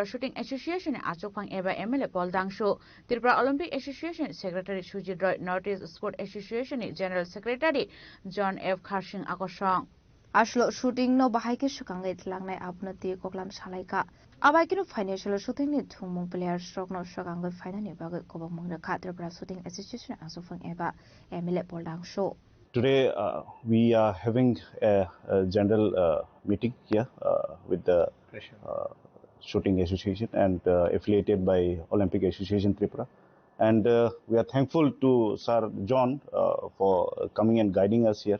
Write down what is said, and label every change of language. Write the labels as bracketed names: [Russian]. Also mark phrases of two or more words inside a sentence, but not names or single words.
[Kok Borok] Shooting Association e achokphang eba MLA Paul Dangshu Tripura Olympic Association Secretary Sujit Roy Northeast Sport Association e General Secretary John F Kharsing Akosong Ashlo shooting no bahaike sukangai tlangnai abnati koklam salaika abaikino [English] financial shooting [Kok Borok] ni thumung [English] players stroke [Kok Borok] no sukangai finani bagai kobang mangna Tripura Shooting Association achokphang eba MLA Paul Dangshu. [English] Today we are having a general meeting here with the Shooting Association and affiliated by Olympic Association Tripura, and we are thankful to Sir John for coming and guiding us here.